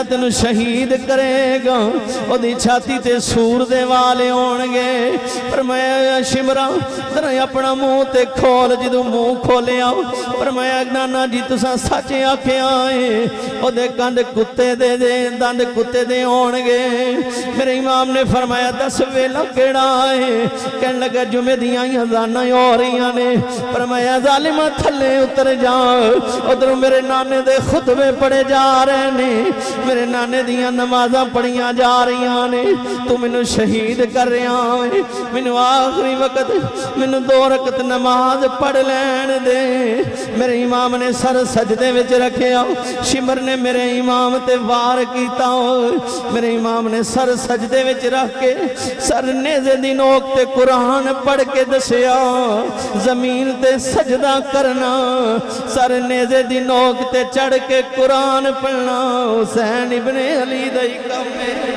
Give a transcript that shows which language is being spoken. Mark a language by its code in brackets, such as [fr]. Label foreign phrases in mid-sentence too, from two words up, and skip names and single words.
[pa] تینوں شہید کرے گا او دی چھاتی تے سور دے والے ہونگے، فرمایا شمرا ذرا اپنا منہ تے کھول، جدو منہ کھولے آؤ، فرمایا نانا جی تساں سچ آنکھیں آئے، او دے کند کتے دے دند کتے دے ہونگے، میرے امام نے فرمایا 10 ویلا کیڑا ہے، کہنے لگا جمعہ دیاں اذاناں ہو رہیاں نے، فرمایا ظالمہ تھلے اتر جاؤ، ادھر میرے نانے دے خطبے پڑھے جا رہے نے، میرے نانے دیاں نمازاں پڑھیاں جا رہیاں نے، تو منو شہید کر رہا ہے، منو آخری وقت منو 2 رکعت نماز پڑھ لین دے، میرے امام نے سر سجدے وچ رکھے آؤ، شمر نے میرے امام تے وار کیتا ہو، میرے امام نے سر سجدے وچ رکھ کے سر نیزے دی نوک تے قرآن پڑھ کے دسیا، زمین تے سجدہ کرنا، سر نیزے دی نوک تے چڑھ کے قرآن پڑھنا، حسین ابن علی دائی کمے،